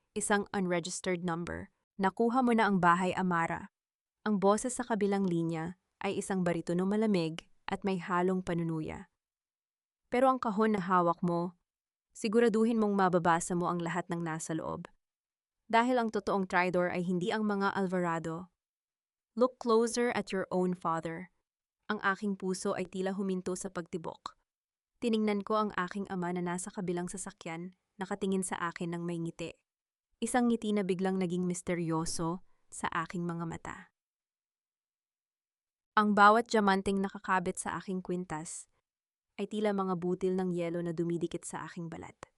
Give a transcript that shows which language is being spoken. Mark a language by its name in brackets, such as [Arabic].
[Filipino] Isang unregistered number. Nakuha mo na ang bahay, Amara. Ang boses sa kabilang linya ay isang baritono malamig at may halong panunuya. Pero ang kahon na hawak mo, siguraduhin mong mababasa mo ang lahat ng nasa loob. Dahil ang totoong traitor ay hindi ang mga Alvarado. [English] Look closer at your own father. [Filipino] Ang aking puso ay tila huminto sa pagtibok. Tiningnan ko ang aking ama na nasa kabilang sasakyan, nakatingin sa akin ng may ngiti. Isang ngiti na biglang naging misteryoso sa aking mga mata. Ang bawat diamanting nakakabit sa aking kwintas ay tila mga butil ng yelo na dumidikit sa aking balat.